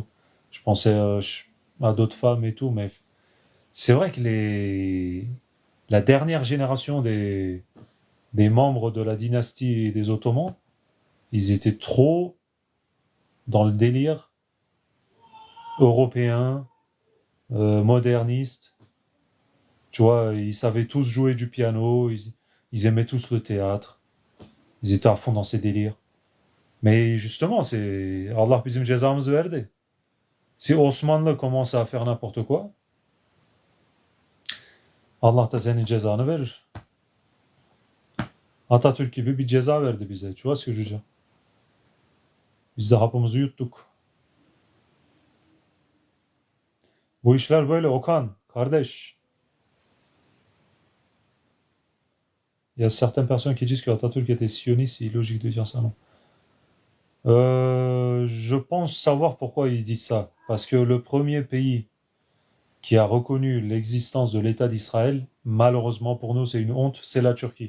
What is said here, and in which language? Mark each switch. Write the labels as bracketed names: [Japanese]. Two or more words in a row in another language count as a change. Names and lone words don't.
[French] Je pensais à d'autres femmes et tout, mais c'est vrai que la dernière génération des membres de la dynastie des Ottomans, ils étaient trop dans le délire européen, moderniste. Tu vois, ils savaient tous jouer du piano, ils aimaient tous le théâtre, ils étaient à fond dans ces délires. Mais justement, c'est [Turkish] Allah bizim cezamızı verdi. [French] Si Osmanlı commence à faire n'importe quoi, [Turkish] Allah da senin cezanı verir. Atatürk gibi bir ceza verdi bize. [French] Tu vois ce que je veux dire? [Turkish] Biz de hapımızı yuttuk. Bu işler böyle Okan, kardeş. [French] Il y a certaines personnes qui disent que Atatürk était sioniste, c'est illogique de dire ça, non? Je pense savoir pourquoi ils disent ça. Parce que le premier pays qui a reconnu l'existence de l'État d'Israël, malheureusement pour nous, c'est une honte, c'est la Turquie.